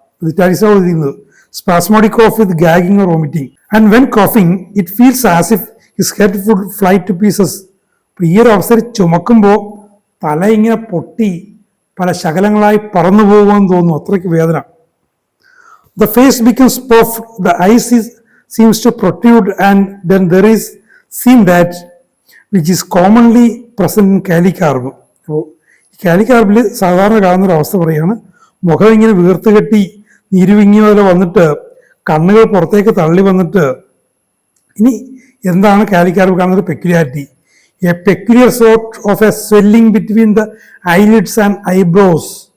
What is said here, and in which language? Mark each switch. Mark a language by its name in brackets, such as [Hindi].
[English] ഇത് spasmodic cough with gagging or vomiting. And when coughing it feels as if his head would fly to pieces. [Malayalam] അപ്പോൾ ഈ ഒരു അവസരം ചുമക്കുമ്പോൾ തല ഇങ്ങനെ പൊട്ടി പല ശകലങ്ങളായി പറന്നു പോകുമെന്ന് തോന്നുന്നു, അത്രയ്ക്ക് വേദന. [English] The face becomes puffed, the eyes seems to protrude, and then there is seam that which is commonly present in kali carb. [Malayalam] അപ്പോൾ ഈ കാലിക്കാർബിൽ സാധാരണ കാണുന്നൊരു അവസ്ഥ പറയുകയാണ്, മുഖം ഇങ്ങനെ വീർത്ത് കെട്ടി നീരുവിങ്ങിയ പോലെ വന്നിട്ട് കണ്ണുകൾ പുറത്തേക്ക് തള്ളി വന്നിട്ട്. ഇനി എന്താണ് കാലിക്കാർബ് കാണുന്നൊരു peculiarity? [English] A peculiar sort of a swelling between the eyelids and eyebrows.